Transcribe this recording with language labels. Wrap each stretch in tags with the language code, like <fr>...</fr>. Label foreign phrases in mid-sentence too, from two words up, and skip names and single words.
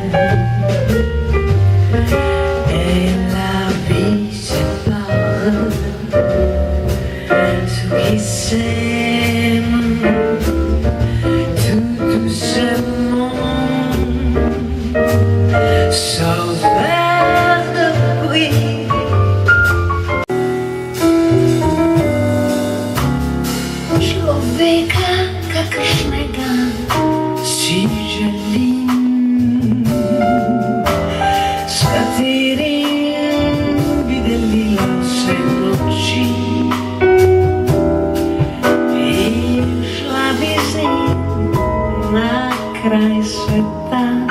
<fr>et la vie sépare ceux qui s'aiment tout doucement, sans faire de bruit.</fr> <sl>Človeka, kakršnega si želim, s katerim bi delila vse noči in šla bi z njim na kraj sveta.</sl>